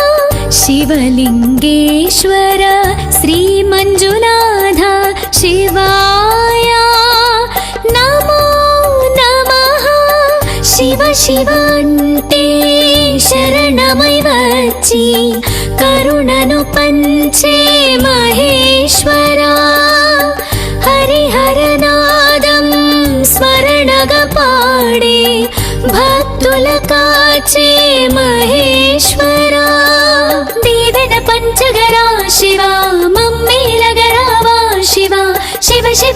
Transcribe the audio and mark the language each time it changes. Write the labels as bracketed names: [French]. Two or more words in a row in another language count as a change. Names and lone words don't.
[Sanskrit] शिवलिङ्गेश्वर श्रीमञ्जुनाथ शिवाय नमो नमः [Telugu] శివ శివ అంతే శరణమై వచ్చి కరుణను పంచే మహేశ్వరా హరిహరనాదం స్మరణగా పాడే భక్తుల కాచే మహేశ్వరా దీవెన పంచగరా శివ మమ్మేలగరావా శివ శివ శివ